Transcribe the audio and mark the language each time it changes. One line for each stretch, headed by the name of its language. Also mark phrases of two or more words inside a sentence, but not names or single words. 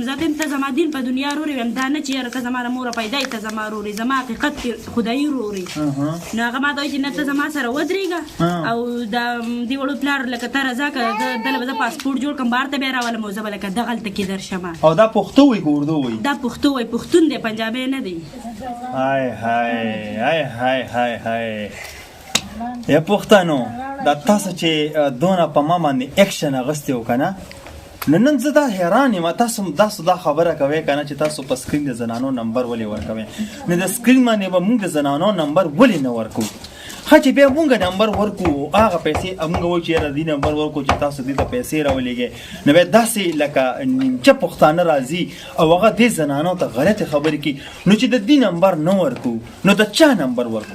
Pashto: زه ته ته زما دین په دنیا رورې ویم، دا نه چې یاره ته زما له موره پیدا یې ته زما رورې، زما حقیقت کې خدایي رورې. نو هغه ما ته وایي چې نه ته زما سره ودرېږه او د دې وړو پلار لکه ته رضا که دله به زه پاسپورټ جوړ کړم بهر ته بیا راولم او زه به لکه دغلته کې درشم. او دا پښتو وایي که اردو وایي؟ دا پښتو وایي، پښتون دی، پنجابی نه دی. های های های های های های یا پښتنو، دا تاسو چې دونه په ما باندې اکشن اغوستی و که نه، نو نن زه دا حیران یم. تاسو دا خبره کوئ که نه چې تاسو په سکرین د زنانو نمبر ولې ورکوئ، نو د سکرین باندې به موږ د زنانو نمبر ولې نه ورکو؟ ښه چې بیا مونږ نمبر ورکو، هغه پیسې مونږ وایو چې یاره دې نمبر ورکو چې تاسو دې ته پیسې راولېږئ، نو بیا داسې لکه نیمچه پښتانه راځي او هغه دې زنانو ته غلطې خبرې کوي، نو چې د دې نمبر نه ورکو نو د چا نمبر ورکو؟